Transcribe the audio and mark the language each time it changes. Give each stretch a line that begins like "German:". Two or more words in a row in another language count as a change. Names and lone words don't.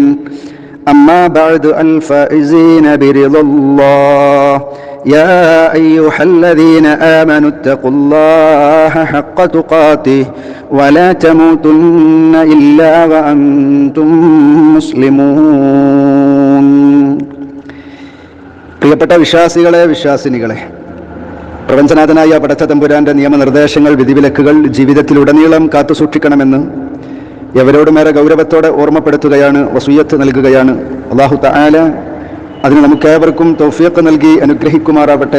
Arabic: أما بعد الفائزين برضا الله يا أيها الذين آمنوا اتقوا الله حق تقاته ولا تموتن إلا وأنتم مسلمون.
Malayalam: പ്രിയപ്പെട്ട വിശ്വാസികളെ, വിശ്വാസിനികളെ, പ്രപഞ്ചനാഥനായ പടച്ച തമ്പുരാന്റെ നിയമനിർദ്ദേശങ്ങൾ, വിധിവിലക്കുകൾ ജീവിതത്തിലുടനീളം കാത്തുസൂക്ഷിക്കണമെന്ന് എവരോടുമേറെ ഗൗരവത്തോടെ ഓർമ്മപ്പെടുത്തുകയാണ്, വസിയ്യത്ത് നൽകുകയാണ്.
Arabic: الله تعالى
Malayalam: അതിന് നമുക്കേവർക്കും തൗഫീഖ് നൽകി അനുഗ്രഹിക്കുമാറാവട്ടെ.